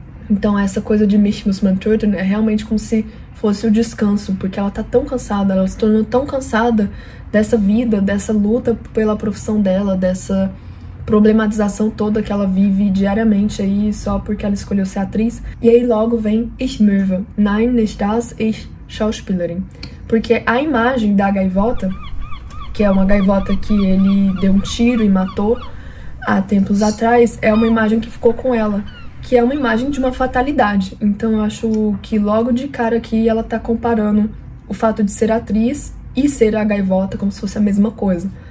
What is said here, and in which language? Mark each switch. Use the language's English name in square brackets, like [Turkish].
[Portuguese] Então essa coisa de [German] mich muss man töten [Portuguese] é realmente como se fosse o descanso, porque ela tá tão cansada, ela se tornou tão cansada dessa vida, dessa luta pela profissão dela, dessa problematização toda que ela vive diariamente aí só porque ela escolheu ser atriz. E aí logo vem [German] ich möve, nein, nicht das, ich Schauspielerin. [Portuguese] Porque a imagem da gaivota, que é uma gaivota que ele deu um tiro e matou há tempos atrás, é uma imagem que ficou com ela, que é uma imagem de uma fatalidade. Então eu acho que logo de cara aqui ela tá comparando o fato de ser atriz e ser a gaivota como se fosse a mesma coisa.